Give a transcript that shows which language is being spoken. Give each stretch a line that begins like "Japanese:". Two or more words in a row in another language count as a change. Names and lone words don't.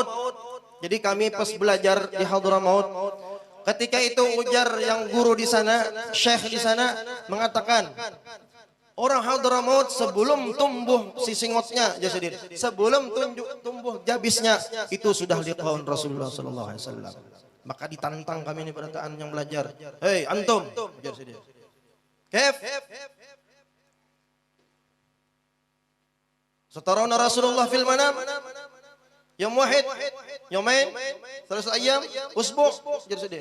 Banjar: Jadi kami pas belajar di Hadramaut. Ketika itu ujar yang guru di sana, syekh di sana mengatakan, orang Hadramaut sebelum tumbuh sisingotnya, sebelum tumbuh jabisnya, itu sudah
Arabic: لقاء رسول الله صلى الله عليه وسلم.
Banjar: Maka ditantang kami ini berataan yang belajar. Hei antum, ujar dia. Kef?
Arabic: سترانا رسول الله في المنام? يوم واحد، يومين، 3 أيام، أسبوع,
Banjar: ujar dia.